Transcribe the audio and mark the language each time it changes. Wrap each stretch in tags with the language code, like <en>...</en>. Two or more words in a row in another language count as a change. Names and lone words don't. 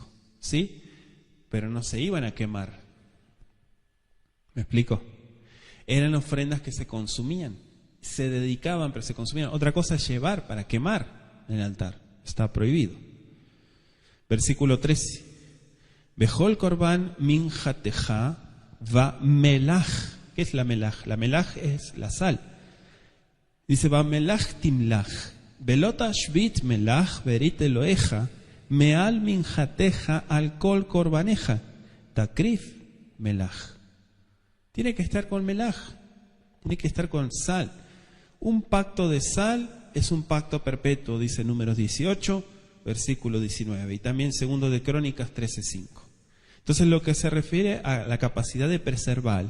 <es>¿Sí? Pero no se iban a quemar. ¿Me explico? Eran ofrendas que se consumían, se dedicaban, pero se consumían. Otra cosa es llevar para quemar en el altar. Está prohibido. Versículo 13.</es> <he>בכל קרבן מנחתך במלח.</he> <es>¿Qué es la melach? La melach es la sal.</es> <he>Dice, במלח תמלח, ולא תשבית מלח ברית אלהיך, מעל מנחתך על כל קרבנך, תקריב מלח.</he> <es>Tiene que estar con melach, tiene que estar con sal. Un pacto de sal es un pacto perpetuo, dice Números 18, versículo 19, y también 2 de Crónicas 13:5. Entonces lo que se refiere a la capacidad de preservar.</es>